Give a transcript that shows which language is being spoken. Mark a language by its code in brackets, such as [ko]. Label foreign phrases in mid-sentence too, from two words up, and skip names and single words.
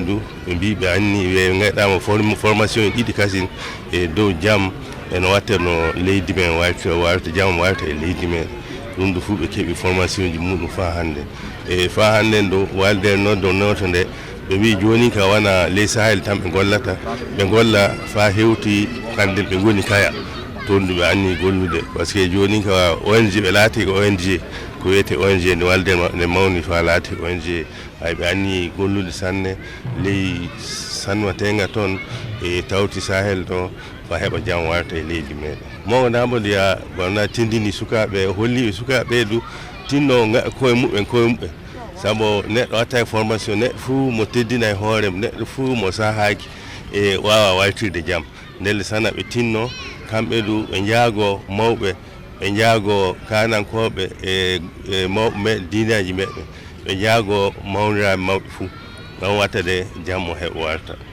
[ff] du ɓe mbi ɓe anni ɓe gaɗama formation e ɗiɗi kasin e dow jaam eno watte no leydi men warta jaam warta e leydi men ɗum du fuu ɓe keeɓi formation ji muɗum fa hande e fa hannen du walde noddo noto nde ɓe mbi joni ka wana ley sahel tan ɓe gollata ɓe golla fa hewti hande ɓe goni kaya toon du ɓe anni gollude [fr] par ce que [ff] joni ka ONG ɓe laati ko ONG ko wiyete ONG nde walde nde mawni fa laati ONG ay ɓe anni gollude sanne ley sanwatenga toon e tawti sahel to fa heɓa jaam warta e leydi meɗen mawo naɓode ya wona tindini sukaɓe holliɓe sukaɓe du tinno koye muɓɓen saabu neɗɗo watta formation neɗɗo fuu mo teddina e hoorem neɗɗo fuu mo sahaki e wawa wartirde jaam ndelle sana ɓe tinno kamɓe du ɓe jaago mawɓe ɓe jaago kanankoɓe e mawɓe dinaji meɗen ɓe jaago mawniraɓe mawɓe fuu ngam wattade jaam o heɓa warta